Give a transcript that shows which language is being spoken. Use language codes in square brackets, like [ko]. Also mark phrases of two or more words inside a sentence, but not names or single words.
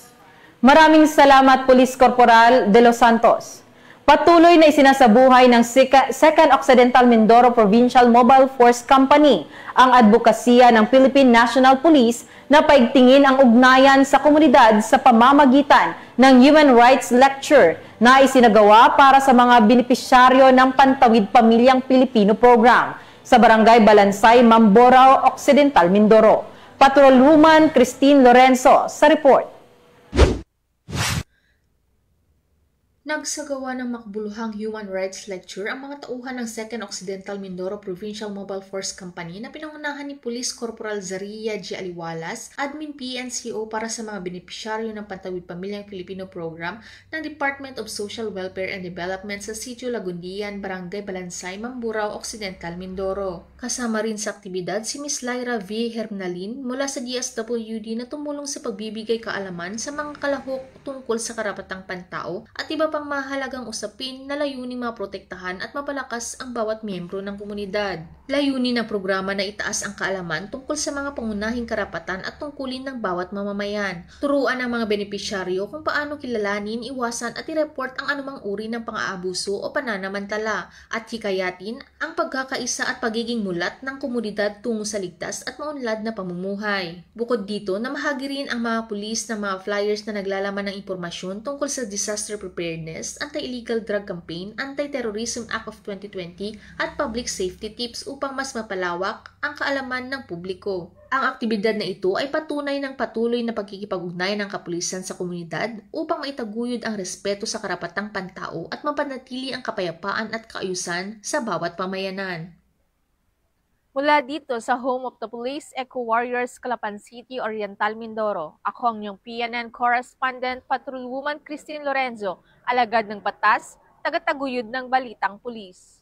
[tl] Maraming salamat, Police Corporal De Los Santos. Patuloy na isinasabuhay ng 2nd Occidental Mindoro Provincial Mobile Force Company ang advokasya ng Philippine National Police na paigtingin ang ugnayan sa komunidad sa pamamagitan ng Human Rights Lecture na isinagawa para sa mga benepisyaryo ng Pantawid Pamilyang Pilipino Program sa Barangay Balansay, Mamburao, Occidental Mindoro. Patrolwoman Christine Lorenzo sa report. Nagsagawa ng makbuluhang Human Rights Lecture ang mga tauhan ng 2nd Occidental Mindoro Provincial Mobile Force Company na pinangunahan ni Police Corporal Zaria G. Aliwalas, Admin PNCO para sa mga benepisyaryo ng Pantawid Pamilyang Pilipino Program ng Department of Social Welfare and Development sa Sitio Lagundian, Barangay Balansay, Mamburao, Occidental Mindoro. Kasama rin sa aktibidad si Ms. Lyra V. Hernalin mula sa DSWD na tumulong sa pagbibigay kaalaman sa mga kalahok tungkol sa karapatang pantao at iba pang mahalagang usapin na layuning maprotektahan at mapalakas ang bawat miyembro ng komunidad. Layunin ng programa na itaas ang kaalaman tungkol sa mga pangunahing karapatan at tungkulin ng bawat mamamayan. Turuan ang mga benepisyaryo kung paano kilalanin, iwasan at i-report ang anumang uri ng pang-aabuso o pananamantala at hikayatin ang pagkakaisa at pagiging mulat ng komunidad tungo sa ligtas at maunlad na pamumuhay. Bukod dito, namahagi rin ang mga pulis ng mga flyers na naglalaman ng impormasyon tungkol sa disaster preparedness, anti-illegal drug campaign, Anti-Terrorism Act of 2020 at public safety tips upang mas mapalawak ang kaalaman ng publiko. Ang aktibidad na ito ay patunay ng patuloy na pagkikipag-ugnayan ng kapulisan sa komunidad upang maitaguyod ang respeto sa karapatang pantao at mapanatili ang kapayapaan at kaayusan sa bawat pamayanan. Mula dito sa Home of the Police, Eco Warriors, Calapan City, Oriental Mindoro, ako ang inyong PNN Correspondent, Patrolwoman Christine Lorenzo, alagad ng batas, tagataguyod ng balitang pulis.